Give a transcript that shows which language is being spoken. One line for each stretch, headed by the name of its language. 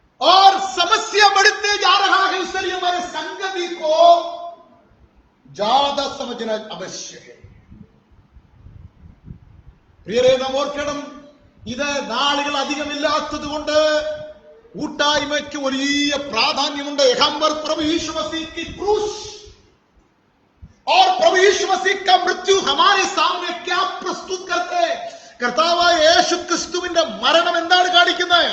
Hindi: और समस्या बढ़ते जा रहा है, इसलिए हमारे संगति को ज्यादा समझना आवश्यक है.
Malayalam: പ്രിയരെ, നാം ഓർക്കണം, ഇത് നാളുകൾ അധികമില്ലാത്തത് കൊണ്ട് കൂട്ടായ്മയ്ക്ക് വലിയ പ്രാധാന്യമുണ്ട്.
Hindi: യഹംബർ प्रभु यीशु मसीह की क्रूस और प्रभु यीशु मसीह का मृत्यु हमारे सामने क्या प्रस्तुत करते हैं?
Malayalam: കർത്താവായ യേശു ക്രിസ്തുവിന്റെ മരണം എന്താണ് കാണിക്കുന്നത്?